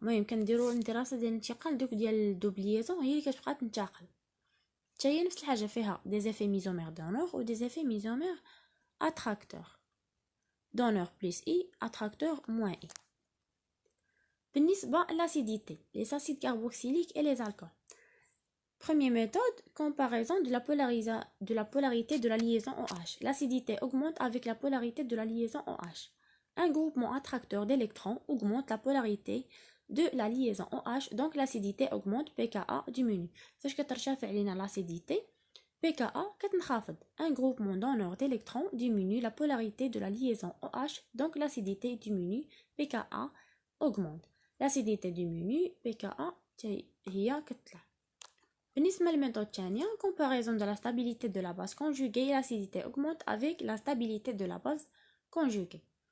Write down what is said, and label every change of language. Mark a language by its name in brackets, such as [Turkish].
[Arabic] المهم كنديروا الدراسه ديال الانتقال دوك ديال الدوبل ليزون هي اللي كتبقى تنتقل. حتى هي نفس الحاجه، فيها دي زيفي ميزومير دونور و دي زيفي ميزومير اتراكتور. دونور بلس اي، اتراكتور موان اي. بالنسبه لاسيديتي، لي اسيد كاربوكسيليك [French] et les alcools. Première méthode, comparaison de la polarité de la liaison OH. L'acidité augmente avec la polarité de la liaison OH. Un groupement attracteur d'électrons augmente la polarité de la liaison OH, donc l'acidité augmente, pKa diminue. [Arabic] فاش كترتفع علينا l'acidité, pKa كتنخفض. [French] Un groupement donneur d'électrons diminue la polarité de la liaison OH, donc l'acidité diminue, pKa augmente. L'acidité diminue, pKa [Arabic] هي كتطلع. بالنسبة للميثود الثانية، [French] comparaison de la stabilité de la base conjuguée, l'acidité augmente avec la stabilité de la base conjuguée.